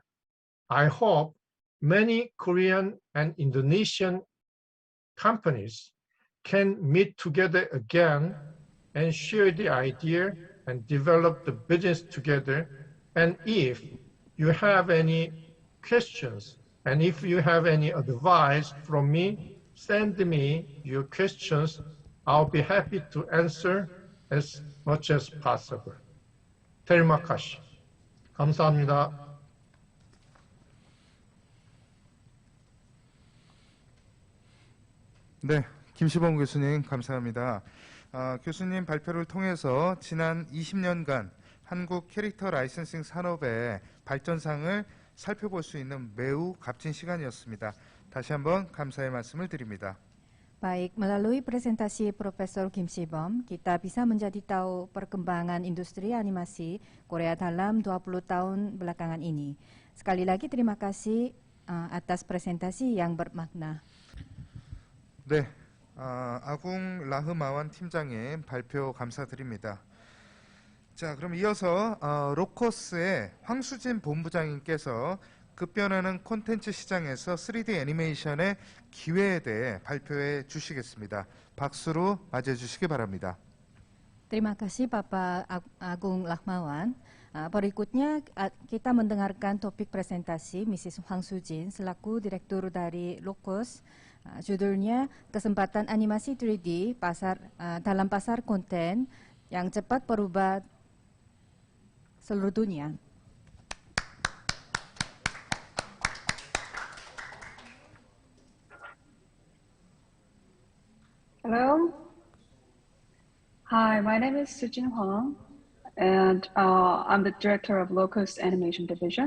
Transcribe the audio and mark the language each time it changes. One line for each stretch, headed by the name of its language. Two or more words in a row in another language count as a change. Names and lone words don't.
English: I hope many Korean and Indonesian companies can meet together again and share the idea and develop the business together. And if you have any questions and if you have any advice from me, send me your questions. I'll be happy to answer as much as possible.
Indonesian: terima kasih.
Korean: 감사합니다. 네, 김시범 교수님 감사합니다. 교수님 발표를 통해서 지난 20년간 한국 캐릭터 라이선싱 산업의 발전상을 살펴볼 수 있는 매우 값진 시간이었습니다. 다시 한번 감사의 말씀을 드립니다.
Indonesian: Baik, melalui presentasi Profesor Kim Si-bom, kita bisa menjadi tahu perkembangan industri animasi Korea dalam 20 tahun belakangan ini. Sekali lagi terima kasih atas presentasi yang bermakna.
Korean: 네, 아궁 라흐마완 팀장님 발표 감사드립니다. 자, 그럼 이어서 로커스의 황수진 본부장님께서 급변하는 콘텐츠 시장에서 3D 애니메이션의 기회에 대해 발표해 주시겠습니다. 박수로 맞이해 주시기 바랍니다.
Indonesian: Terima kasih Bapak Agung Lakmawan. Berikutnya kita mendengarkan topik presentasi Mrs. Hwang Sujin selaku Direktur dari Locus. Judulnya Kesempatan Animasi 3D dalam Pasar Konten yang Cepat Berubah Seluruh Dunia.
English: Hello. Hi, my name is Sujin Hwang, and I'm the director of Locus Animation Division.